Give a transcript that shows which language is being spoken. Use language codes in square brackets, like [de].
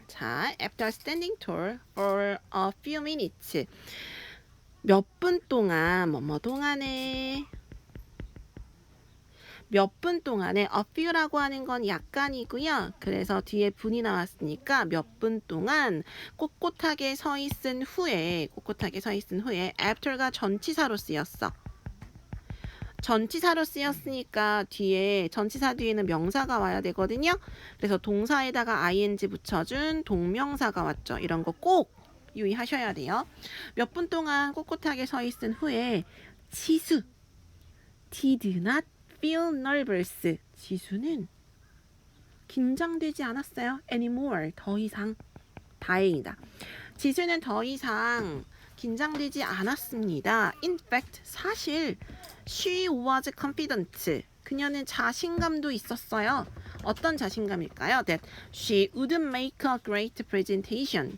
[en] 자, after standing tall for a few minutes. [ko] 몇 분 동안 뭐뭐 동안에 몇 분 동안에 a few라고 하는 건 약간이고요. 그래서 뒤에 분이 나왔으니까 몇 분 동안 꼿꼿하게 서 있은 후에 after가 전치사로 쓰였어. 전치사로 쓰였으니까 뒤에 전치사 뒤에는 명사가 와야 되거든요. 그래서 동사에다가 ing 붙여준 동명사가 왔죠. 이런 거 꼭 유의하셔야 돼요. 몇 분 동안 꼿꼿하게 서 있은 후에 지수 [en] did not feel nervous. [ko] 지수는 긴장되지 않았어요. anymore. 더 이상. 다행이다. 지수는 더 이상 긴장되지 않았습니다. [en] In fact, [ko] 사실 [en] she was confident. [ko] 그녀는 자신감도 있었어요. 어떤 자신감일까요? [en] That she would make a great presentation.